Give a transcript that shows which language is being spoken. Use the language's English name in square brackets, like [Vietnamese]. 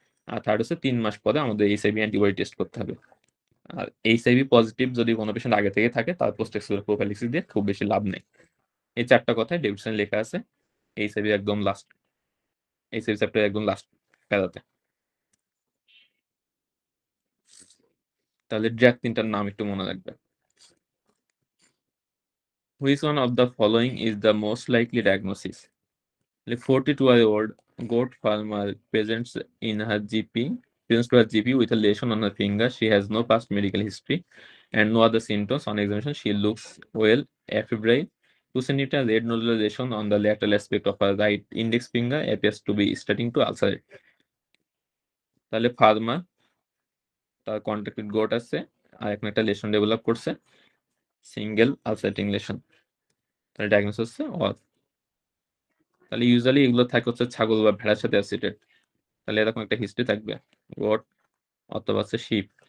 [Bangla] আর third হচ্ছে 3 মাস পরে আমাদের এইচআইভি অ্যান্টিবডি টেস্ট করতে হবে। আর এইচআইভি পজিটিভ যদি কোনো পেশেন্ট আগে থেকে থাকে তার পোস্ট এক্সপোজার প্রোফাইল্যাক্সিস দিয়ে খুব বেশি লাভ নেই। এই চারটা কথাই ডেভিডসনে লেখা আছে এইচআইভি একদম লাস্ট, এইচআইভি চ্যাপ্টার একদম লাস্ট প্যারাতে। তাহলে ড্রাগ তিনটার নাম একটু মনে রাখবে। [English] Which one of the following is the most likely diagnosis? The 42-year-old goat farmer presents to her GP with a lesion on her finger. She has no past medical history and no other symptoms. On examination, she looks well, afebrile. 2 centimeter red nodular lesion on the lateral aspect of her right index finger appears to be starting to ulcerate. [Bangla] তাহলে farmer, তার contact with goat আছে, আর এখন একটা lesson develop করছে, single আলসারেটিং lesson. তাহলে diagnose হচ্ছে অথ। তাহলে ইউজুয়ালি এগুলো থাকে হচ্ছে ছাগল বা ভেড়ার সাথে অ্যাসোসিয়েটেড, তাহলে এরকম একটা হিস্ট্রি থাকবে, গোট অথবা হচ্ছে শিপ।